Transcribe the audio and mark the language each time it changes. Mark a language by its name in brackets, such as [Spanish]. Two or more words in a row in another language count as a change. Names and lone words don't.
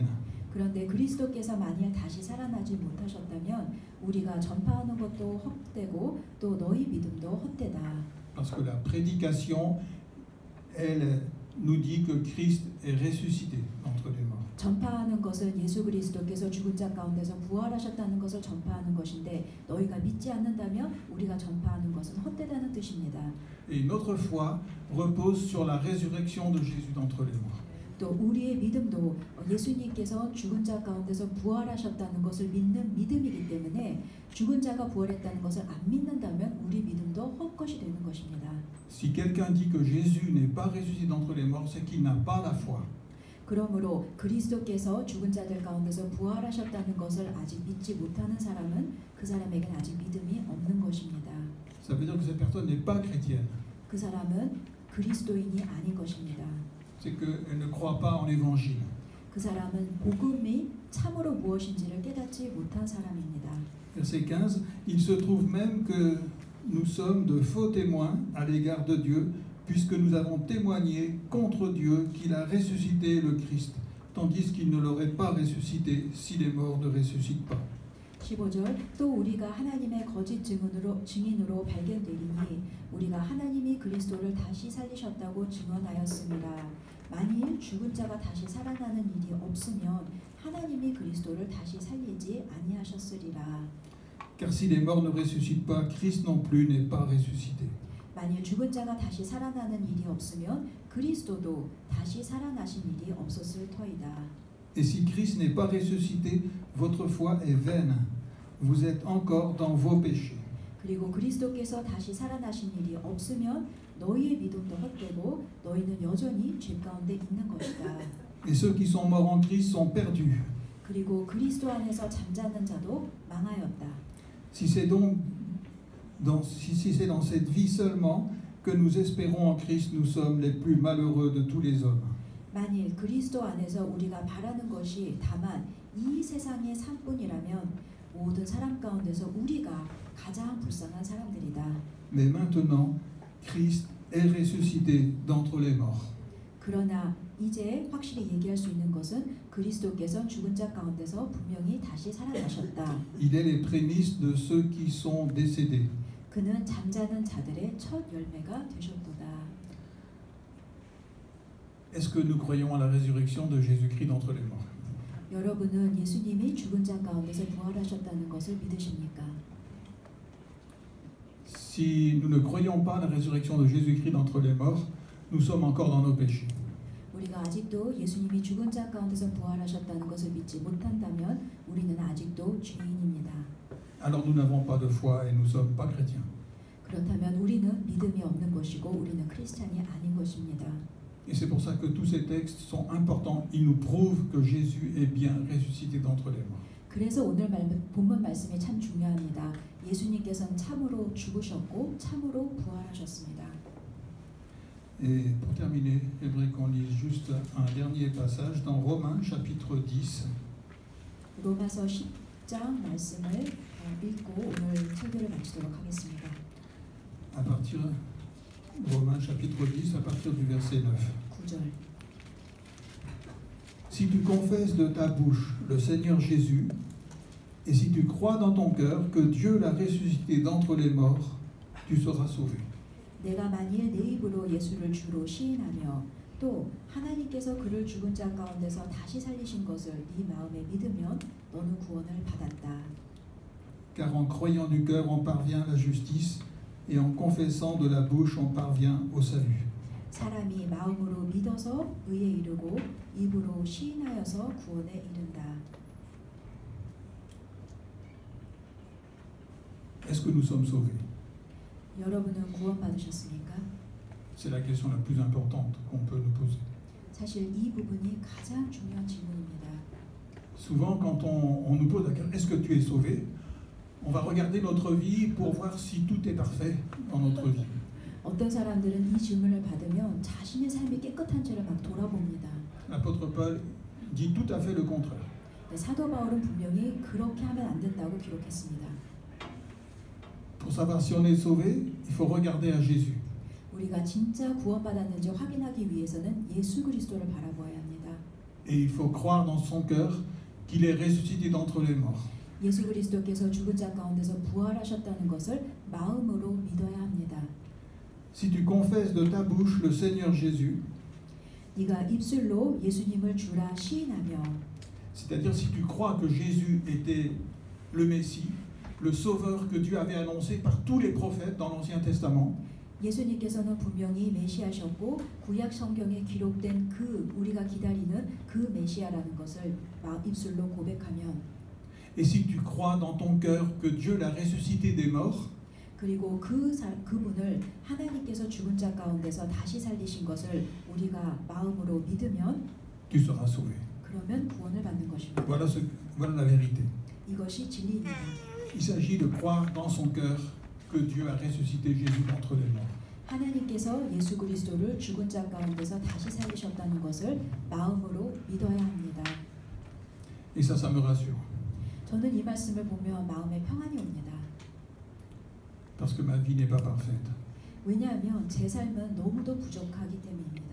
[Korean] 그런데 그리스도께서 만일 다시 살아나지 못하셨다면 우리가 전파하는 것도 헛되고 또 너희 믿음도 헛되다. [French] Parce que la prédication, elle nous dit que Christ est ressuscité d'entre les morts. [Korean] 전파하는 것은 예수 그리스도께서 죽은 자 가운데서 부활하셨다는 것을 전파하는 것인데 너희가 믿지 않는다면 우리가 전파하는 것은 헛되다는 뜻입니다. [French] Et notre foi repose sur la résurrection de Jésus d'entre les morts. [Korean] 또 우리의 믿음도 예수님께서 죽은 자 가운데서 부활하셨다는 것을 믿는 믿음이기 때문에 죽은 자가 부활했다는 것을 안 믿는다면 우리 믿음도 헛것이 되는 것입니다. [French] Si quelqu'un dit que Jésus n'est pas ressuscité d'entre les morts, c'est qu'il n'a pas la foi. [Korean] 그러므로 그리스도께서 죽은 자들 가운데서 부활하셨다는 것을 아직 믿지 못하는 사람은 그 사람에게는 아직 믿음이 없는 것입니다. [French] Ça veut dire que cette personne n'est pas chrétienne. [Korean] 그 사람은 그리스도인이 아닌 것입니다. [French] C'est qu'elle ne croit pas en l'évangile. [Korean] 그 사람은 복음이 참으로 무엇인지를 깨닫지 못한 사람입니다. [French] Verset 15, il se trouve même que nous sommes de faux témoins à l'égard de Dieu, puisque nous avons témoigné contre Dieu qu'il a ressuscité le Christ, tandis qu'il ne l'aurait pas ressuscité si les morts ne ressuscitent pas. [Korean] 15절 또 우리가 하나님의 거짓 증인으로 발견되리니 우리가 하나님이 그리스도를 다시 살리셨다고 증언하였습니다. 만일 죽은 자가 다시 살아나는 일이 없으면 하나님이 그리스도를 다시 살리지 아니하셨으리라. [French] Car si les morts ne ressuscitent pas, Christ non plus n'est pas ressuscité. [Korean] 만일 죽은 자가 다시 살아나는 일이 없으면 그리스도도 다시 살아나신 일이 없었을 터이다. [French] Et si Christ n'est pas ressuscité, votre foi est vaine. Vous êtes encore dans vos péchés. [Korean] 그리고 그리스도께서 다시 살아나신 일이 없으면 너희의 믿음도 헛되고 너희는 여전히 죄 가운데 있는 것이다. [French] Et ceux qui sont morts en Christ sont perdus. [Korean] 그리고 그리스도 안에서 잠자는 자도 망하였다. [French] Si c'est donc dans cette vie seulement que nous espérons en Christ, nous sommes les plus malheureux de tous les hommes. [Korean] 만일 그리스도 안에서 우리가 바라는 것이 다만 이 세상의 삶뿐이라면 모든 사람 가운데서 우리가 가장 불쌍한 사람들이다. [French] Mais maintenant, Christ est ressuscité d'entre les morts. [Korean] 그러나 이제 확실히 얘기할 수 있는 것은 그리스도께서 죽은 자 가운데서 분명히 다시 살아나셨다. [French] Il est les prémices de ceux qui sont décédés. [Korean] 그는 잠자는 자들의 첫 열매가 되셨도다. [French] Est-ce que nous croyons à la résurrection de Jésus-Christ d'entre les morts? [Korean] 여러분은 예수님이 죽은 자 가운데서 부활하셨다는 것을 믿으십니까? [French] Si nous ne croyons pas à la résurrection de Jésus-Christ d'entre les morts, nous sommes encore dans nos péchés. [Korean] 우리가 아직도 예수님이 죽은 자 가운데서 부활하셨다는 것을 믿지 못한다면 우리는 아직도 죄인입니다. [French] Alors nous n'avons pas de foi et nous ne sommes pas chrétiens. [Korean] 그렇다면 우리는 믿음이 없는 것이고 우리는 크리스찬이 아닌 것입니다. [French] Et c'est pour ça que tous ces textes sont importants. Ils nous prouvent que Jésus est bien ressuscité d'entre les morts. [Korean] 그래서 오늘 본문 말씀이 참 중요합니다. 예수님께서는 참으로 죽으셨고 참으로 부활하셨습니다. [French] Et pour terminer, j'aimerais qu'on lise juste un dernier passage dans Romains chapitre 10. [Korean] 로마서 10장 말씀을 읽고 오늘 설교를 마치도록 하겠습니다. [French] À partir Romains chapitre 10 à partir du verset 9. [Korean] 9절. [French] Si tu confesses de ta bouche le Seigneur Jésus, et si tu crois dans ton cœur que Dieu l'a ressuscité d'entre les morts, tu seras sauvé. [Korean] 내가 만일 내 입으로 예수를 주로 시인하며 또 하나님께서 그를 죽은 자 가운데서 다시 살리신 것을 네 마음에 믿으면 너는 구원을 받았다. [French] Car en croyant du cœur on parvient à la justice, et en confessant de la bouche on parvient au salut. [Korean] 사람이 마음으로 믿어서 의에 이르고 입으로 시인하여서 구원에 이른다. [French] Est-ce que nous sommes sauvés? [Korean] 여러분은 구원받으셨습니까? [French] C'est la question la plus importante qu'on peut nous poser. [Korean] 사실 이 부분이 가장 중요한 질문입니다. [French] Souvent, quand on nous pose la question, est-ce que tu es sauvé? On va regarder notre vie pour voir si tout est parfait dans notre vie. [Korean] 어떤 사람들은 이 질문을 받으면 자신의 삶이 깨끗한지를 막 돌아봅니다. [French] L'apôtre Paul dit tout à fait le contraire. [Korean] 사도 바울은 분명히 그렇게 하면 안 된다고 기록했습니다. [French] Pour savoir si on est sauvé, il faut regarder à Jésus. [Korean] 우리가 진짜 구원받았는지 확인하기 위해서는 예수 그리스도를 바라보아야 합니다. [French] Et il faut croire dans son cœur qu'il est ressuscité d'entre les morts. [Korean] 예수 그리스도께서 죽은 자 가운데서 부활하셨다는 것을 마음으로 믿어야 합니다. [French] Si tu confesses de ta bouche le Seigneur Jésus, [Korean] 네가 입술로 예수님을 주라 시인하며, [French] c'est-à-dire si tu crois que Jésus était le Messie, le Sauveur que Dieu avait annoncé par tous les prophètes dans l'Ancien Testament, [Korean] 예수님께서는 분명히 메시아셨고 구약 성경에 기록된 그 우리가 기다리는 그 메시아라는 것을 입술로 고백하면, [French] et si tu crois dans ton cœur que Dieu l'a ressuscité des morts, [Korean] 그리고 그분을 하나님께서 죽은 자 가운데서 다시 살리신 것을 우리가 마음으로 믿으면 [French] tu seras sauvé. [Korean] 그러면 구원을 받는 것입니다. [French] Voilà la vérité. [Korean] 이것이 진리입니다. [French] Il s'agit de croire dans son cœur que Dieu a ressuscité Jésus d'entre les morts. [Korean] 하나님께서 예수 그리스도를 죽은 자 가운데서 다시 살리셨다는 것을 마음으로 믿어야 합니다. [French] Et ça me rassure. [Korean] 저는 이 말씀을 보면 마음에 평안이 옵니다. [French] Parce que ma vie n'est pas parfaite. [Korean] 왜냐하면 제 삶은 너무도 부족하기 때문입니다.